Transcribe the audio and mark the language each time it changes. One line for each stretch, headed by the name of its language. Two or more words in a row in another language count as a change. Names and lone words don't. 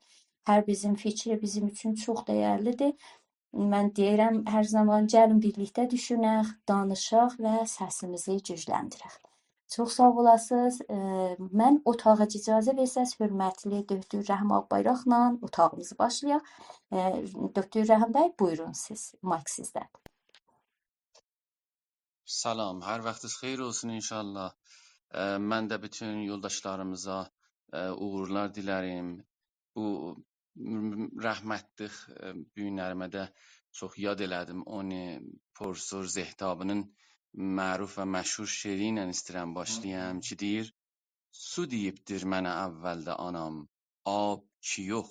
Azerbaijani: Hər bizim fikri bizim üçün çox dəyərlidir. Mən deyirəm, hər zaman gəlin birlikdə düşünək, danışaq və səsimizi gücləndirək. Çox sağ olasınız. Mən otağa icazə versəz, hörmətli Döktür Rəhim Ağbayraqla otağımızı başlayaq. Döktür Rəhim bəy, buyurun siz, mayk sizdə. سلام هر وقتش خیر olsun inşallah. Mən də bütün yoldaşlarımıza uğurlar dilərim. Bu rəhmətlik günlərimdə çox yad elədim. Onu Profesor Zehtabının məruf və məşhur şeiri ilə istəyirəm başlayam ki, deyir: Su deyibdir mənə əvvəldə anam, ab ki yox.